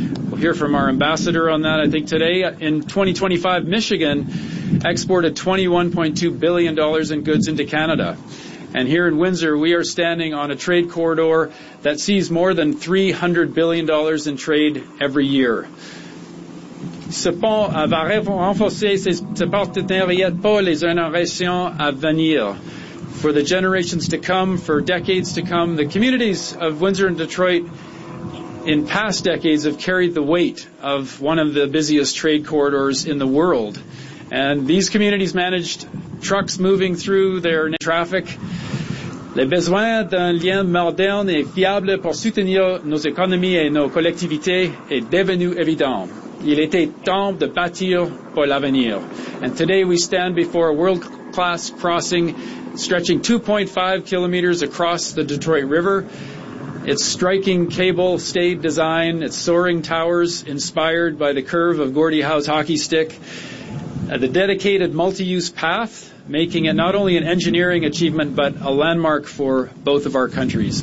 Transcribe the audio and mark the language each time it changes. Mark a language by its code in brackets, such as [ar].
[en] We'll hear from our ambassador on that, I think, today. In 2025, Michigan exported $21.2 billion in goods into Canada. And here in Windsor, we are standing on a trade corridor that sees more than $300 billion in trade every year. [fr] Ce pont va renforcer ses partenariats pour les générations à venir. [en] For the generations to come, for decades to come, the communities of Windsor and Detroit in past decades have carried the weight of one of the busiest trade corridors in the world. And these communities managed trucks moving through their traffic. [fr] Les besoins d'un lien moderne et fiable pour soutenir nos économies et nos collectivités est devenu évident. Il était temps de bâtir pour l'avenir. [en] And today we stand before a world-class crossing stretching 2.5 kilometers across the Detroit River. Its striking cable stayed design, its soaring towers inspired by the curve of Gordie Howe's hockey stick, the dedicated multi-use path, making it not only an engineering achievement, but a landmark for both of our countries.